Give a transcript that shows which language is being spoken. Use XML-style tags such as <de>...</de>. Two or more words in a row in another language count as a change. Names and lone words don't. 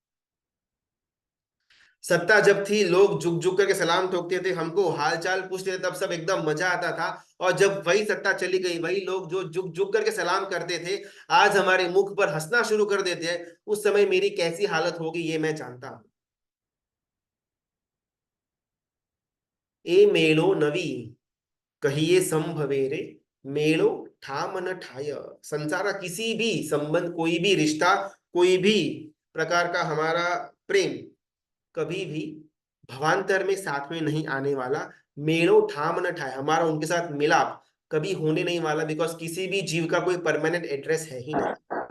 <hi>सत्ता जब थी, लोग झुक झुक करके सलाम ठोकते थे, हमको हालचाल पूछते थे, तब सब एकदम मजा आता था। और जब वही सत्ता चली गई, वही लोग जो झुक झुक करके सलाम करते थे, आज हमारे मुख पर हंसना शुरू कर देते हैं। उस समय मेरी कैसी हालत होगी ये मैं जानता हूं।</hi> <gu>એ મેળો નવી કહિએ સંભવેરે, મેળો ઠામ ન ઠાય।</gu> <hi>संसार का किसी भी संबंध, कोई भी रिश्ता, कोई भी प्रकार का हमारा प्रेम कभी भी भवांतर में साथ में नहीं आने वाला।</hi> <gu>મેડો ઠામ ન ઠાએ,</gu> <hi>हमारा उनके साथ मिलाप कभी होने नहीं वाला, बिकॉज किसी भी जीव का कोई</hi> <en>permanent address</en> <hi>है ही नहीं।</hi>